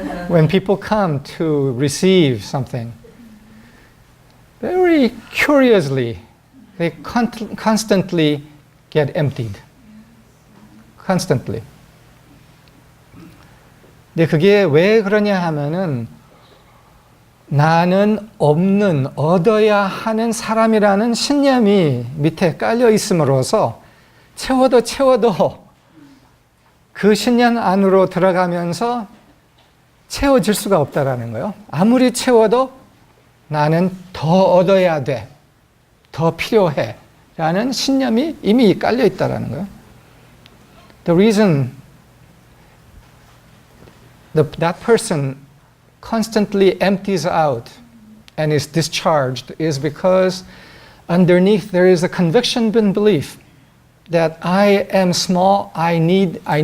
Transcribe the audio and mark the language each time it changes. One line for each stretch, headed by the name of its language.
English: When people come to receive something, very curiously, they constantly get emptied. Constantly.
Korean: 근데 그게 왜 그러냐 하면은 나는 없는, 얻어야 하는 사람이라는 신념이 밑에 깔려 있음으로써 채워도 그 신념 안으로 들어가면서 채워질 수가 없다라는 거예요. 아무리 채워도 나는 더 얻어야 돼, 더 필요해 라는 신념이 이미 깔려 있다라는 거예요.
English: The reason that person constantly empties out and is discharged is because underneath there is a conviction and belief that I am small, I need.